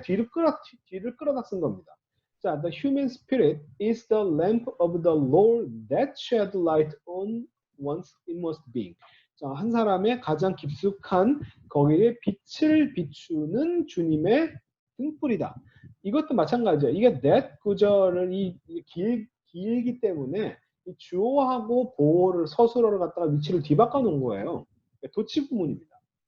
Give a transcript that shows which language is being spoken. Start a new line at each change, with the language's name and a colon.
Korean: 이게 뒤를 끌어다 쓴 겁니다.
English: 자, the human spirit is the lamp of the Lord that shed light on one's inmost being.
Korean: 자, 한 사람의 가장 깊숙한 거기에 빛을 비추는 주님의 등불이다. 이것도 마찬가지예요. 이게 that 구절을 길기 때문에 이 주어하고 보어를 서술어를 갖다가 위치를 뒤바꿔 놓은 거예요. 도치 구문입니다.